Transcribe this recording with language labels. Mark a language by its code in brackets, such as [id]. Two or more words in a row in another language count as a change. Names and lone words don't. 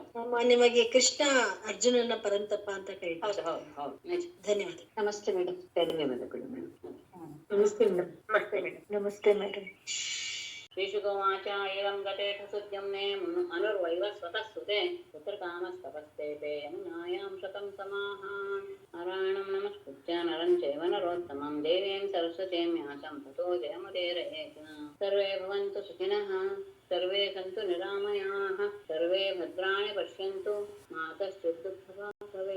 [kn] ಸಾಮಾನ್ಯವಾಗಿ ಕೃಷ್ಣ ಅರ್ಜುನನ ಪರಂತಪ ಅಂತ ಹೇಳ್ತಾರೆ. ಹೌದು ಹೌದು ಹೌದು ನಿಜ. ಧನ್ಯವಾದ. ನಮಸ್ತೆ ಮೇಡಮ್. ಧನ್ಯವಾದಗಳು ಮೇಡಮ್. ನಮಸ್ತೆ ಮೇಡಮ್. ನಮಸ್ತೆ ಮೇಡಮ್. ನಮಸ್ತೆ ಮೇಡಮ್. [sa] ಶ್ರೀಶುಗೋವಾಚ ಏವಂ ಗತೇಥ ಸುದ್ಯಮ್ನೆ ಅನುರ್ವೈವ ಸ್ವತಃ ಸುತೆ ಪುತ್ರಕಾಮಸ್ತಪಸ್ತೇಪೆ ಯಮುನಾಯಾಂ ಶತಂ ಸಮಾಹ. ನಾರಾಯಣಂ ನಮಸ್ಕೃತ್ಯ ನರಂ ಚೈವ ನರೋತ್ತಮಂ ದೇವೀಂ ಸರಸ್ವತೀಂ ವ್ಯಾಸಂ ತತೋ ಜಯಮುದೀರಯೇತ್. ಸರ್ವೇ ಭವಂತು ಸುಖಿನಃ, ಸರ್ವೇ ಸಂತು ನಿರಾಮಯಾಃ, ಸರ್ವೇ ಭದ್ರಾಣಿ ಪಶ್ಯಂತು, ಮಾ ಕಶ್ಚಿತ್ ದುಃಖಭಾಗ್